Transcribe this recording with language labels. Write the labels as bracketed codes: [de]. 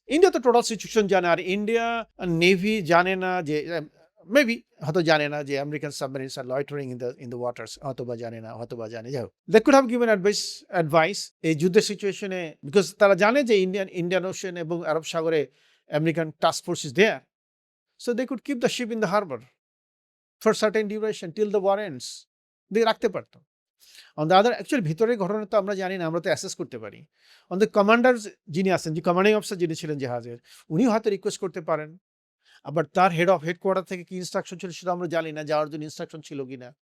[bn] India তো total situation জানে, আর India navy জানে না যে, মেবি হয়তো জানে না যে [en] American submarines are loitering in the waters, [bn] হয়তোবা জানে না, হয়তোবা জানে। যাই হোক, [en] they could have given advice [bn] এই যুদ্ধের সিচুয়েশনে, বিকজ তারা জানে যে ইন্ডিয়ান ওশেন এবং আরব সাগরে [en] American task force is there. So they could keep the ship in the harbor for certain duration till the war ends. [bn] দিয়ে রাখতে পারতো। [en] On the other, actually [bn] ভিতরের ঘটনা তো আমরা জানি না, আমরা তো অ্যাসেস করতে পারি। [en] On the commander [bn] যিনি আছেন, যে কমান্ডিং অফিসার যিনি ছিলেন জাহাজের, উনি হয়তো রিকোয়েস্ট করতে পারেন। আবার তার হেডকোয়ার্টার থেকে কি ইনস্ট্রাকশন ছিল সেটা আমরা জানি না, যাওয়ার জন্য ইনস্ট্রাকশন ছিল কিনা।